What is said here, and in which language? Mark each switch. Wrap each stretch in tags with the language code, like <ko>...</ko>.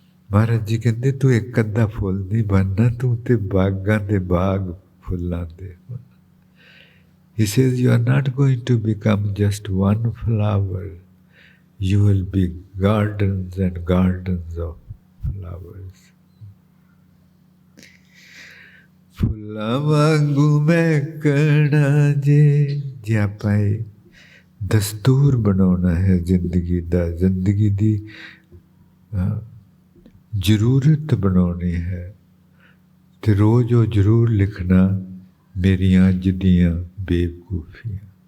<pa>ਮਹਾਰਾਜ ਜੀ ਕਹਿੰਦੇ ਤੂੰ ਇੱਕ ਅੱਧਾ ਫੁੱਲ ਨਹੀਂ ਬਣਨਾ, ਤੂੰ ਤੇ ਬਾਗਾਂ ਦੇ ਬਾਗ ਫੁੱਲਾਂ ਦੇ।</pa> <en>He says you are not going to become just one flower, you will be gardens and gardens of flowers.</en> <pa>ਫੁੱਲਾਂ ਵਾਂਗੂ ਮਹਿਕਣਾ ਜੇ ਆਪਾਂ ਇਹ ਦਸਤੂਰ ਬਣਾਉਣਾ ਹੈ ਜ਼ਿੰਦਗੀ ਦਾ, ਜ਼ਿੰਦਗੀ ਦੀ ਜ਼ਰੂਰਤ ਬਣਾਉਣੀ ਹੈ ਤੇ ਰੋਜ਼ ਉਹ ਜ਼ਰੂਰ ਲਿਖਣਾ ਮੇਰੀਆਂ ਅੱਜ ਦੀਆਂ ਬੇਵਕੂਫੀਆਂ।</pa>